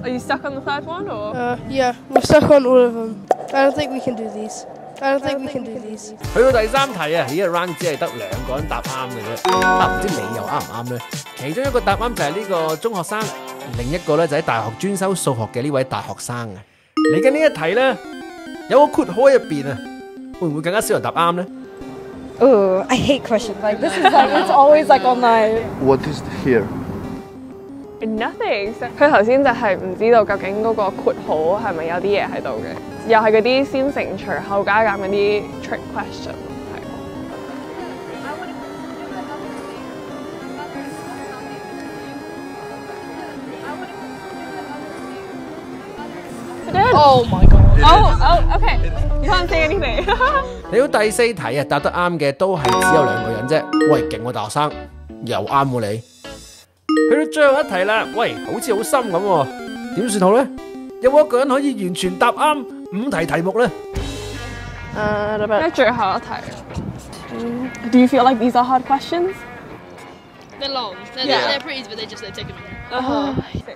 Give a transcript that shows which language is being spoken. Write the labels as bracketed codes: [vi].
[en] Are you stuck on the third one or? Yeah, we're stuck on all of them. I don't think we can do these. I don't think we can do these. [yue] 去到第3題啊，呢個 round 只係得2個人答啱嘅啫，唔知你又啱唔啱咧？其中一個答啱就係呢個中學生，另一個咧就喺大學專修數學嘅呢位大學生啊。嚟緊呢一題咧，有個括號喺入邊啊，會唔會更加少人答啱咧？ [en] Oh, I hate questions like this. Is like it's always like on my. What is here? Nothing。 [yue] 佢頭先就係唔知道究竟嗰個括號係咪有啲嘢喺度嘅，又係嗰啲先乘除後加減嗰啲 [en] trick question。 Oh my god. Oh, okay. You can't say anything. [yue] 嚟到第4題啊，答得啱嘅都係只有2個人啫。喂，勁喎大學生，又啱喎你。去到最後一題啦，喂，好似好深咁喎，點算好咧？有冇一個人可以完全答啱5題題目咧？最後一題。 [en] Do you feel like these are hard questions? They're long. They're pretty, but they take a minute.